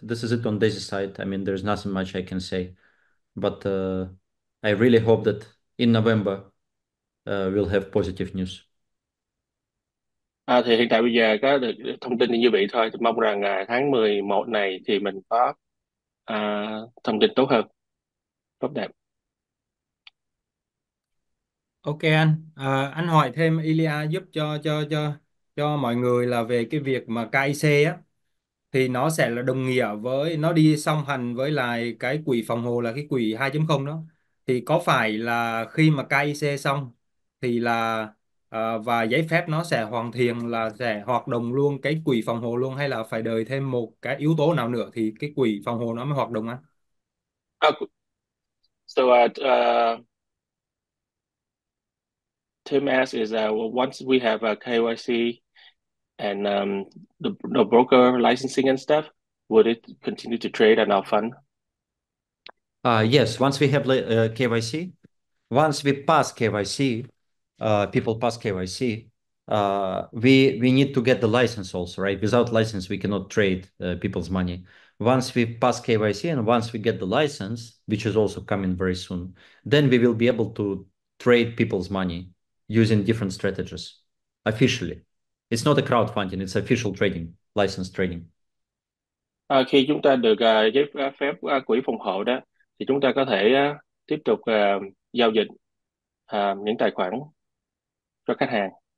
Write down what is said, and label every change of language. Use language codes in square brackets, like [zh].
[en] This is it on Daisy side. I mean, there's nothing much I can say, but I really hope that in November we'll have positive news. [vi] Thì hiện tại bây giờ có được thông tin như vậy thôi. Thì mong rằng tháng 11 này thì mình có thông tin tốt hơn, tốt đẹp. Ok anh. Anh hỏi thêm Ilya giúp cho mọi người là về cái việc mà KIC á, thì nó sẽ là đồng nghĩa với nó đi song hành với lại cái quỹ phòng hộ là cái quỹ 2.0 đó, thì có phải là khi mà KIC xong thì là và giấy phép nó sẽ hoàn thiện là sẽ hoạt động luôn cái quỹ phòng hộ luôn, hay là phải đợi thêm một cái yếu tố nào nữa thì cái quỹ phòng hộ nó mới hoạt động anh? [en] Uh, so Tim asks is once we have a KYC and the broker licensing and stuff, would it continue to trade on our fund? Yes, once we have KYC, once we pass KYC, people pass KYC, we need to get the license also, right? Without license, we cannot trade people's money. Once we pass KYC and once we get the license, which is also coming very soon, then we will be able to trade people's money using different strategies officially. It's not a crowdfunding, it's official trading, license trading. [vi] Khi chúng ta được giấy phép quỹ phòng hộ đó thì chúng ta có thể tiếp tục giao dịch những tài khoản cho khách hàng.